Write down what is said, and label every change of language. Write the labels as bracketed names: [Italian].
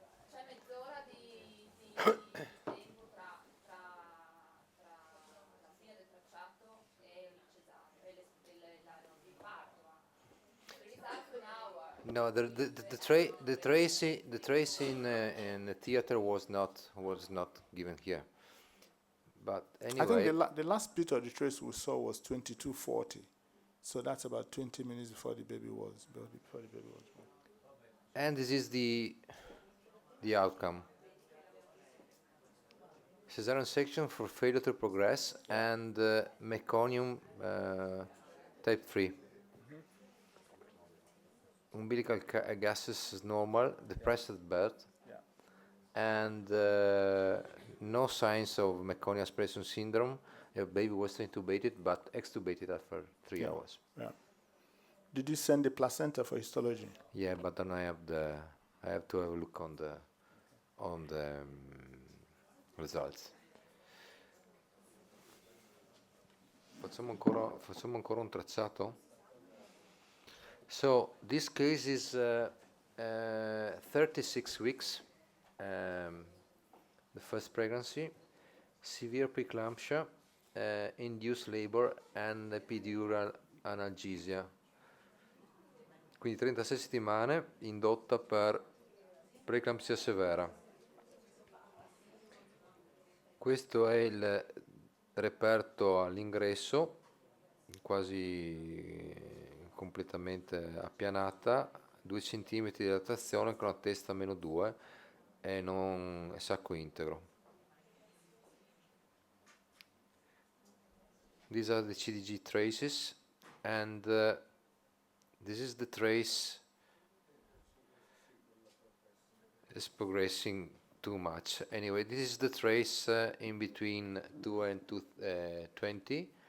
[Italian] C'è mezz'ora di tempo tra la fine del tracciato e il cesareo, e il parto anche. [English] There is half an hour. No, the trace in the theater was not given here. But I anyway, think the last bit of the trace we saw was 22:40. So that's about 20 minutes before the baby was born. and this is the outcome. Cesarean section for failure to progress and meconium type 3. Umbilical gases is normal, depressed at birth, and no signs of meconium aspiration syndrome. The baby was intubated but extubated after 3 hours. Yeah. Did you send the placenta for histology? Yeah, but then I have to have a look on the results. [Italian] Facciamo ancora un tracciato. [English] So this case is 36 weeks, the first pregnancy, severe preeclampsia, induced labor and epidural analgesia. [Italian] Quindi 36 settimane indotta per preeclampsia severa. Questo è il reperto all'ingresso, quasi completamente appianata, 2 cm di dilatazione con la testa -2 e non è sacco integro. [English] These are the CDG traces, and this is the trace. It's progressing too much. Anyway, this is the trace in between 2 and 220.